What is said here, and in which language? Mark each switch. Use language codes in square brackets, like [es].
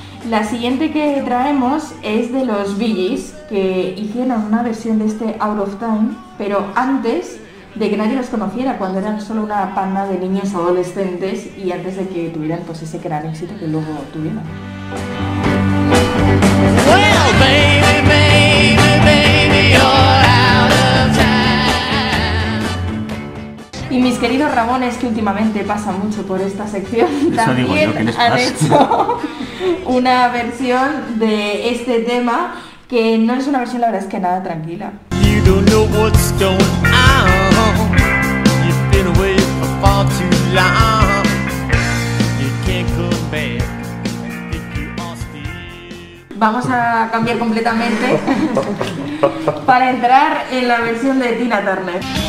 [es] La siguiente que traemos es de los Bee Gees, que hicieron una versión de este Out of Time, pero antes de que nadie los conociera, cuando eran solo una panda de niños adolescentes y antes de que tuvieran ese gran éxito que luego tuvieron. [en] Well, baby, baby, baby, you're out of time. [es] Y mis queridos Ramones, que últimamente pasan mucho por esta sección, eso también digo yo, ¿qué les han pasa? hecho una versión de este tema, que no es una versión, la verdad es que nada tranquila. [en] You don't know what's going on. You've been away for far too long. You can't come back. Think you are still. [es] Vamos a cambiar completamente para entrar en la versión de Tina Turner.